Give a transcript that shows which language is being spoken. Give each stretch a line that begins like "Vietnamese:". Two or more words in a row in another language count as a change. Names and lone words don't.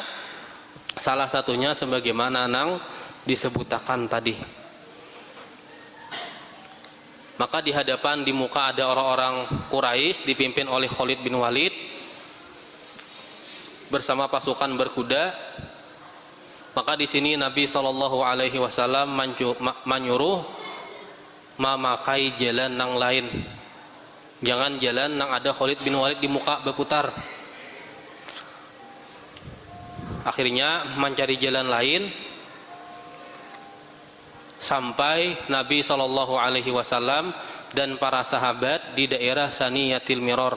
Indonesian: Salah satunya sebagaimana nang disebutakan tadi. Maka di hadapan, di muka ada orang-orang Quraisy dipimpin oleh Khalid bin Walid bersama pasukan berkuda. Maka Maka di sini Nabi
Arabic: صلى الله عليه وسلم
Indonesian: menyuruh memakai jalan nang lain. Jangan jalan nang ada Khalid bin Walid di muka berputar. Akhirnya mencari jalan lain sampai Nabi
Arabic: صلى الله عليه وسلم
Indonesian: dan para sahabat di daerah Saniyatil Miror.